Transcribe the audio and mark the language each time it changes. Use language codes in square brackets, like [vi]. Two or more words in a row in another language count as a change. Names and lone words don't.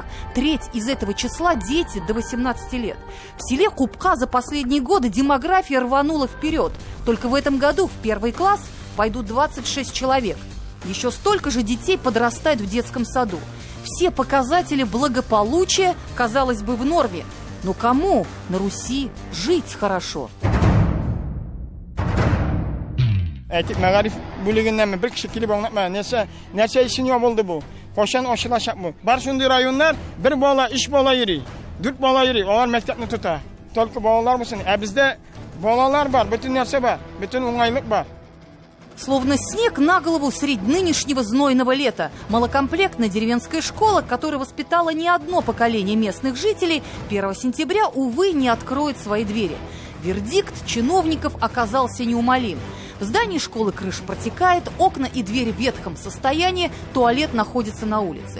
[ru] Треть из этого числа – дети до 18 лет. В селе Купка за последние годы демография рванула вперед. Только в этом году в 1 класс пойдут 26 человек. Еще столько же детей подрастает в детском саду. Все показатели благополучия, казалось бы, в норме. Но кому на Руси жить хорошо? [tt] Мәгариф бүлегеннән бер кеше килеп аңлатма. Нәрсә өчен юл булды бу? Кашан ачылачак бу? Бар шундый районнар, 1 бала, 3 бала йөри, 4 бала йөри, алар мәктәпне тота. Только балалар булсын. Ә бездә балалар бар, бөтен нәрсә бар, бөтен уңайлык бар. [ru] Словно снег на голову средь нынешнего знойного лета. Малокомплектная деревенская школа, которая воспитала не одно поколение местных жителей, 1 сентября, увы, не откроет свои двери. Вердикт чиновников оказался неумолим. В здании школы крыша протекает, окна и двери в ветхом состоянии, туалет находится на улице.